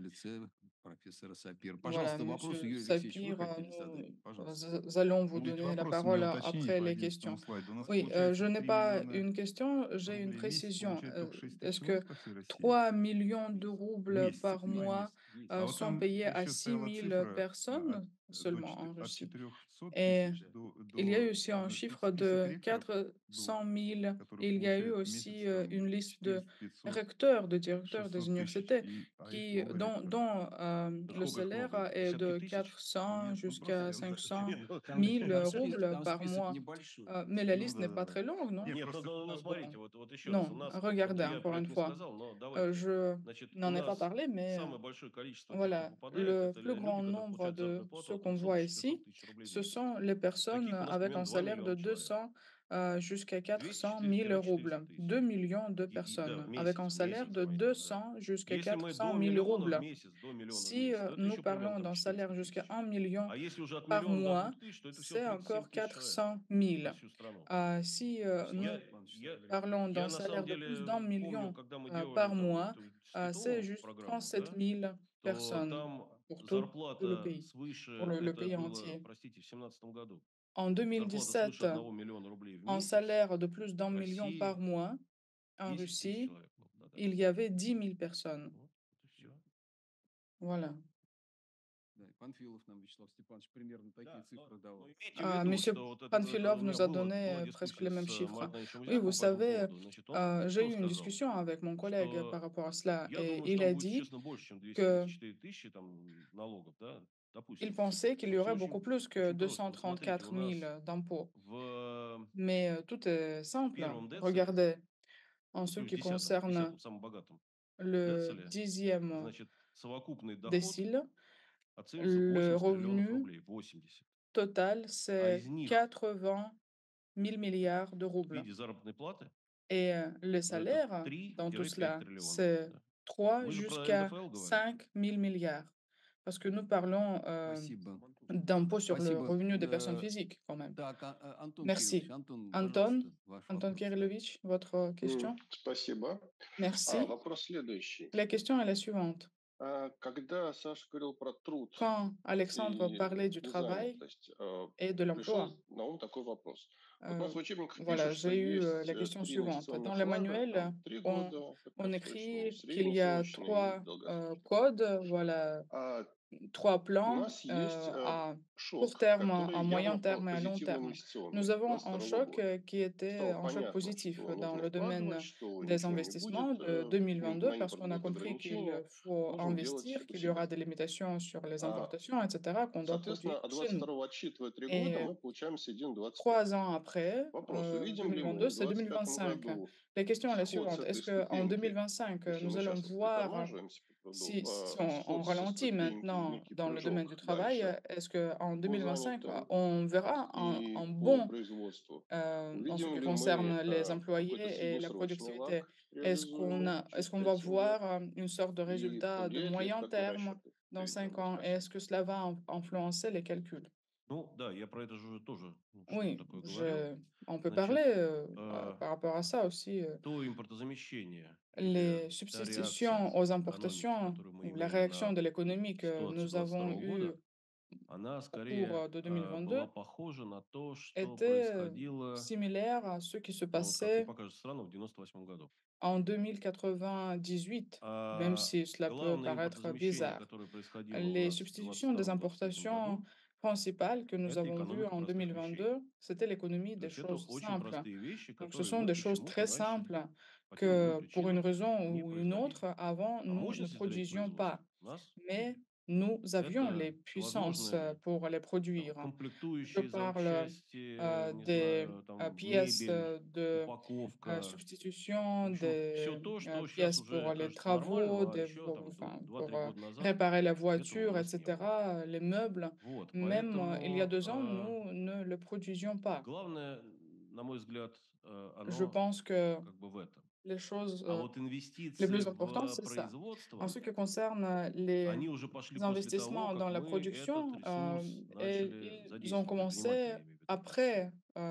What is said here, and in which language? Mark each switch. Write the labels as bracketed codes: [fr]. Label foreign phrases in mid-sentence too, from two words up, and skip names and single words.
[fr] Voilà, Monsieur Sapir, nous allons vous donner la parole après les questions. Oui, je n'ai pas une question, j'ai une précision. Est-ce que 3 millions de roubles par mois sont payés à 6 000 personnes? seulement en [ru] от [fr] Russie. [ru] 400 [fr] Et [ru] тысяч до, [fr] il y a [ru] до [fr] eu aussi un chiffre [ru] список [fr] de [ru] ректоров, [fr] 400 000. [ru] которые [fr] Il y a eu [ru] получают в [fr] aussi [ru] месяц там [fr] une liste de [ru] 400, 500, [fr] recteurs, de directeurs des [ru] 600 тысяч, [fr] universités [ru] а их [fr] qui, [ru] много [fr] dont, [ru] ректоров. [fr] dont, [ru] Да [fr] le [ru] сколько их [fr] salaire [ru] много? [fr] est [ru] Десятки [fr] de [ru] тысяч? [fr] 400 [ru] Нет, ну просто [fr] jusqu'à [ru] я за... [fr] 500 [ru] Не, ну, [fr] 000 roubles [ru] Там [fr] par [ru] список [fr] mois. [ru] небольшой. [fr] Mais la [ru] ну [fr] liste n'est pas [ru] да. [fr] très longue, non? [ru] Нет, Нет, просто... ну [fr] Bon, [ru] смотрите, вот еще раз, у [fr] non, [ru] нас, вот [fr] regardez [ru] я [fr] encore [ru] про [fr] une [ru] это не [fr] fois. [ru] сказал, но давайте, [fr] Je [ru] значит, у [fr] n'en ai pas [ru] нас [fr] parlé, mais [ru] самое большое количество тех, кто [fr] voilà, [ru] попадает, [fr] le [ru] это [fr] plus grand [ru] люди, которые [fr] nombre [ru] получают [fr] de [ru] заработную плату [fr] ceux [ru] от [fr] qu'on [ru] 200 до [fr] voit [ru] 400 [fr] ici, [ru] тысяч рублей в [fr] ce [ru] месяц. [fr] sont les personnes [ru] Таких у нас [fr] avec un [ru] примерно 2 [fr] salaire de [ru] миллиона человек. [fr] 200 jusqu'à 400 000 [ru] 200-400 [fr] roubles. [ru] тысяч. [fr] 2 millions de [ru] Да, в [fr] personnes avec un [ru] месяц, [fr] salaire de [ru] мои там, да. [fr] 200 jusqu'à [ru] Если мы [fr] 400 [ru] до [fr] 000 [ru] миллиона в [fr] roubles. [ru] месяц, до миллиона в [fr] Si [ru] месяц, то это [fr] nous [ru] еще примерно [fr] parlons [ru] там [fr] d'un salaire [ru] 400 [fr] jusqu'à [ru] тысяч. [fr] 1 million [ru] А если уже от [fr] par [ru] миллиона до [fr] mois, [ru] 2000, то это всего [fr] c'est [ru] 37 [fr] encore [ru] тысяч человек [fr] 400 [ru] на [fr] 000. [ru] всю страну. [fr] Si [ru] Я, [fr] nous [ru] я, [fr] parlons d'un [ru] я на самом [fr] salaire de plus d'un [ru] деле помню, [fr] million [ru] когда мы делали [fr] par [ru] там [fr] mois, [ru] эту [fr] c'est [ru] Светлову [fr] juste [ru] программу, [fr] 37 [ru] да, [fr] 000 [ru] то [fr] personnes [ru] там [fr] pour tout le [ru] зарплата [fr] pays, pour [ru] свыше, [fr] le [ru] это [fr] pays [ru] было, [fr] entier. [ru] простите, в 2017 году, [fr] En [ru] зарплата свыше [fr] 2017, [ru] 1 миллиона рублей в [fr] un [ru] месяц [fr] salaire de plus d'un [ru] в [fr] million par [ru] России [fr] mois en [ru] 10 тысяч [fr] Russie, [ru] человек было, да-да. [fr] il y avait 10 000 personnes. [ru] Вот, это все. [fr] Voilà. [ru] Да, и Панфилов нам, Вячеслав Степанович, примерно такие Да, цифры но давал. имейте в виду, [fr] Monsieur [ru] что вот это [fr] Panfilov [ru] у меня [fr] nous a donné [ru] была [fr] presque [ru] дискуссия [fr] les mêmes [ru] с [fr] chiffres. [ru] Маратом Ильичем [fr] Oui, vous [ru] Узяковым по этому [fr] savez, [ru] поводу. Значит, он [fr] j'ai [ru] что [fr] eu une [ru] сказал? [fr] discussion avec mon collègue par [ru] Что [fr] rapport à cela, [ru] я [fr] et [ru] думаю, что [fr] il [ru] там [fr] a [ru] будет [fr] dit [ru] существенно больше, чем [fr] que [ru] 234 тысячи там налогов, да, [fr] il [ru] допустим. [fr] pensait qu'il y [ru] Что все [fr] aurait beaucoup [ru] очень, [fr] plus que [ru] очень просто. Вот смотрите, [fr] 234 [ru] у нас [fr] 000 d'impôts. [ru] в [fr] Mais tout est simple. [ru] первом дециле, [fr] Regardez, en [ru] ну, [fr] ce [ru] то есть [fr] qui [ru] в [fr] concerne [ru] десятом, самом богатом [fr] le [ru] дециле, [fr] 10e [ru] значит, совокупный доход [fr] décile, [ru] оценивается в [fr] le [ru] 80 триллионов [fr] revenu [ru] рублей. 80. [fr] total, [ru] А из [fr] c'est [ru] них [fr] 80 000 milliards de [ru] в [fr] roubles. [ru] виде заработной платы, [fr] Et le [ru] ну, это [fr] salaire dans tout [ru] 3-5 [fr] cela, [ru] триллионов. [fr] c'est [ru] Да. [fr] 3 [ru] Мы же про [fr] jusqu'à [ru] НДФЛ говорим. [fr] 5 000 milliards. Parce que nous parlons [ru] Спасибо. [fr] d'impôt sur le [ru] Спасибо. [fr] revenu des personnes physiques, quand même. [ru] Так, Антон [fr] Merci. [ru] Кириллович, Антон, [fr] Anton, [ru] пожалуйста, ваш [fr] Anton [ru] вопрос. [fr] Kirillovich, votre question? [ru] Спасибо. [fr] Merci. [ru] Вопрос следующий. [fr] La question est la suivante. [ru] Когда Саша говорил про труд [fr] Quand Alexandre [ru] и [fr] parlait du travail [ru] незанятость, [fr] et de l'emploi, [ru] пришел на ум такой вопрос. Вот у нас в учебниках [fr] voilà, [ru] пишут, что [fr] j'ai eu [ru] есть [fr] la question [ru] 3 [fr] suivante. Dans [ru] инвестиционных [fr] les [ru] лага, [fr] manuels, [ru] там 3 [fr] on, [ru] года, [fr] on [ru] краткосрочные, [fr] écrit qu'il y a [ru] среднесрочные и [fr] 3 [ru] долгосрочные. [fr] codes, voilà, 3 [ru] У [fr] plans [ru] нас есть [fr] à court [ru] шок, [fr] terme, [ru] который [fr] à moyen [ru] явно [fr] terme et à long [ru] позитивно [fr] terme. [ru] инвестиционный [fr] Nous [ru] на [fr] avons un [ru] 22 [fr] choc [ru] года. [fr] qui était [ru] Стало [fr] un choc [ru] понятно, [fr] positif [ru] что [fr] dans [ru] нужно [fr] le domaine [ru] вкладывать, что [fr] des [ru] ничего не [fr] investissements [ru] будет, [fr] de 2022 [ru] на [fr] parce qu'on [ru] импорт [fr] a [ru] будут [fr] compris qu'il [ru] ограничения, [fr] faut [ru] можем делать [fr] investir, qu'il y [ru] себя. [fr] aura des limitations sur les [ru] А, [fr] importations, etc., qu'on doit [ru] Соответственно, [fr] produire [ru] от [fr] chez nous. [ru] 22 отсчитывая 3 года, [fr] Et [ru] мы получаем середину 25. [fr] 3 ans après, [ru] Вопрос, увидим ли мы [fr] 2022, [ru] в [fr] c'est [ru] 2025 [fr] 2025. [ru] году [fr] La question est la [ru] сход с [fr] suivante. [ru] этой [fr] Est-ce qu'en [ru] ступеньки, [fr] 2025, [ru] если [fr] nous [ru] мы [fr] allons [ru] сейчас вот [fr] voir, [ru] притормаживаемся по труду, [fr] si on [ru] сход со [fr] ralentit [ru] ступеньки в [fr] maintenant [ru] некий [fr] dans le domaine du [ru] прыжок [fr] travail, [ru] дальше [fr] est-ce qu'en [ru] по [fr] 2025, [ru] занятым [fr] on verra [ru] и [fr] un [ru] по [fr] bond [ru] производству? [fr] en ce [ru] Увидим [fr] qui [ru] ли мы [fr] concerne les [ru] какой-то [fr] employés et la [ru] среднесрочный [fr] productivité? [ru] лаг реализуемый [fr] Est-ce [ru] через [fr] qu'on va [ru] 5-7 лет? [fr] voir une sorte de [ru] И [fr] résultat de [ru] повлияет ли это [fr] moyen [ru] как бы [fr] terme [ru] расчеты [fr] dans 5 [ru] приведенные? [fr] ans? Et est-ce [ru] Спасибо. [fr] que cela va influencer les calculs? [ru] Ну, да, я про это же тоже что-то [fr] Oui, [ru] такое говорил. [fr] on peut [ru] Значит, [fr] parler э, par rapport à ça aussi. [ru] то импортозамещение или [fr] Les [ru] та реакция [fr] substitutions aux [ru] экономики, [fr] importations [ru] которую мы [fr] ou la [ru] имеем [fr] réaction [ru] на [fr] de l'économie que [ru] ситуацию [fr] nous avons [ru] 22 [fr] eue [ru] года, она [fr] au [ru] скорее [fr] cours de [ru] была [fr] 2022 [ru] похожа на то, что [fr] était [ru] происходило, [fr] similaire à ce qui se [ru] ну вот как мне [fr] passait [ru] покажется странно, в 98 году. [fr] en 2098, même [ru] А [fr] si cela peut [ru] главное [fr] paraître [ru] импортозамещение, [fr] bizarre. [ru] которое происходило у [fr] Les [ru] нас в [fr] substitutions des [ru] 22-23 [fr] importations [ru] году, [fr] principales que nous [ru] это [fr] avons vues [ru] экономика [fr] en [ru] простых вещей. [fr] 2022, c'était l'économie [ru] То [fr] des [ru] есть это [fr] choses [ru] очень [fr] simples. [ru] простые вещи, [fr] Donc, ce [ru] которые [fr] sont [ru] мы [fr] des choses [ru] почему-то [fr] très [ru] раньше [fr] simples [ru] по тем или иным [fr] que, pour une [ru] причинам [fr] raison [ru] не [fr] ou une [ru] производили. [fr] autre, avant, [ru] А [fr] nous ne [ru] мощности для их [fr] produisions [ru] производства [fr] pas. [ru] у нас [fr] Mais [ru] были. [fr] nous avions les [ru] Это [fr] puissances [ru] всевозможные [fr] pour les [ru] там, [fr] produire. Je [ru] комплектующие, [fr] parle [ru] запчасти, не [fr] des [ru] знаю, там [fr] pièces [ru] мебель, [fr] de [ru] упаковка. В [fr] substitution, [ru] общем, все [fr] des [ru] то, что сейчас [fr] pièces [ru] уже [fr] pour les [ru] кажется нормальным, [fr] travaux, [ru] а еще там [fr] enfin, pour [ru] 2-3 года назад [fr] réparer la [ru] этого у [fr] voiture, [ru] нас не было. [fr] etc., les meubles. [ru] Вот, [fr] Même il y a [ru] поэтому [fr] 2 ans, nous ne le produisions pas. [ru] главное, на мой взгляд, [fr] Je [ru] оно [fr] pense que [ru] как бы в этом. [fr] les choses [ru] А вот [fr] les [ru] инвестиции [fr] plus importantes, [ru] в [fr] c'est ça. En [ru] производство, [fr] ce qui concerne les [ru] они уже пошли после того, [fr] investissements dans [ru] как [fr] la [ru] мы этот [fr] production, [ru] ресурс [fr] et [ru] начали [fr] ils ont [ru] задействовать, [fr] commencé [ru] предприниматели, я имею в виду, [fr] après